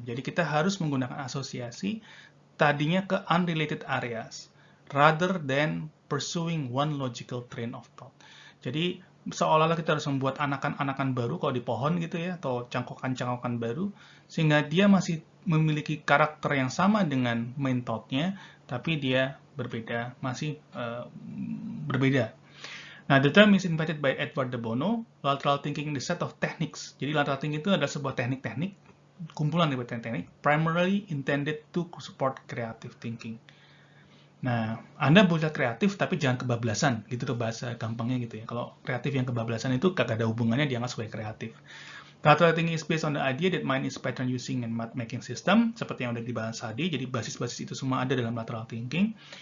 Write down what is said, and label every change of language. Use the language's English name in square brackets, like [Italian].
[Indonesian] Jadi kita harus menggunakan asosiasi tadinya ke [English] unrelated areas, rather than pursuing one logical train of thought. [Indonesian] Jadi, seolah-olah kita harus membuat anakan-anakan baru kalau di pohon gitu ya, atau cangkokan-cangkokan baru, sehingga dia masih memiliki karakter yang sama dengan main thought-nya, tapi dia berbeda, masih berbeda. [English] Nah, the term is invented by Edward de Bono. Lateral thinking is a set of techniques. [Indonesian] Jadi, lateral thinking itu adalah sebuah teknik-teknik, kumpulan dari teknik-teknik, [English] primarily intended to support creative thinking. [Indonesian] Nah, Anda boleh kreatif, tapi jangan kebablasan, gitu tuh bahasa gampangnya gitu ya. Kalau kreatif yang kebablasan itu gak ada hubungannya, dianggap sebagai kreatif. [English] Lateral thinking is based on the idea that mind is pattern using and making system, [Indonesian] seperti yang udah dibahas tadi, jadi basis-basis itu semua ada dalam lateral thinking.